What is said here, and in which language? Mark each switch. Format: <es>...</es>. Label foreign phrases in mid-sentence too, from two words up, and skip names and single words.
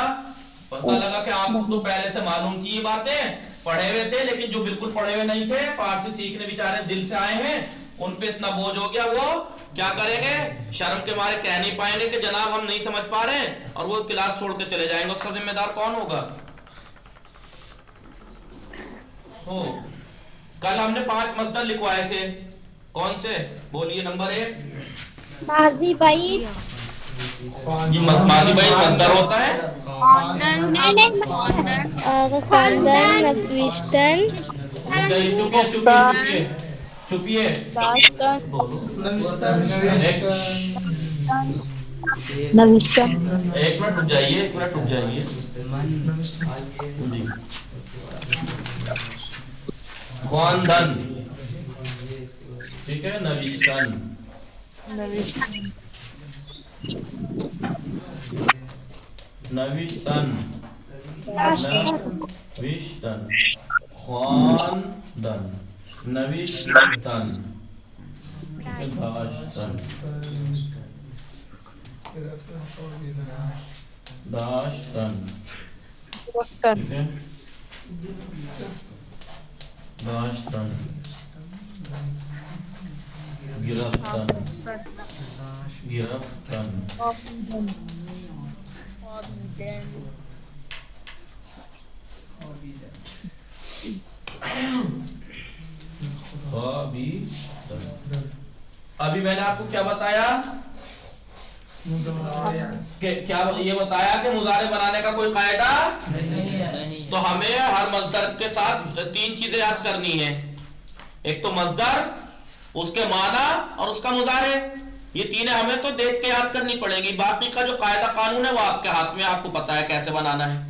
<ur>پتہ لگا کہ آپ کو تو پہلے سے معلوم تھی یہ باتیں, پڑھے ہوئے تھے, لیکن جو بالکل پڑھے ہوئے نہیں تھے, فارسی سیکھنے بیچارے دل سے آئے ہیں, ان پہ اتنا بوجھ ہو گیا, وہ کیا کریں گے, شرم کے مارے کہہ نہیں پائیں گے کہ جناب ہم نہیں سمجھ پا رہے ہیں, اور وہ کلاس چھوڑ کے چلے جائیں گے. اس کا ذمہ دار کون ہوگا؟ کل ہم نے 5 مصدر لکھوائے تھے, کون سے بولیے. نمبر 1 ماضی بعید, یہ ماضی بعید مصدر ہوتا ہے.</ur> <fa>خواندن, نوشتن,</fa> <ur>چھپیے ایک منٹ رک جائیے, جی خواندن، ٹھیک ہے،</ur> <fa>نوشتن، نوشتن، نوشتن، خواندن، نوشتن، داشتن، داشتن،</fa> <ur>ٹھیک ہے،</ur> <fa>داشتن، گرفتن، گرفتن،</fa> <ur>ابھی میں نے آپ کو کیا بتایا کہ کیا یہ بتایا کہ مضارع بنانے کا کوئی قاعدہ نہیں، تو ہمیں ہر مصدر کے ساتھ 3 چیزیں یاد کرنی ہے، ایک تو مصدر، اس کے معنی اور اس کا مضارع، یہ تینیں ہمیں تو دیکھ کے یاد کرنی پڑے گی، باقی کا جو قاعدہ قانون ہے وہ آپ کے ہاتھ میں، آپ کو پتا ہے کیسے بنانا ہے۔</ur>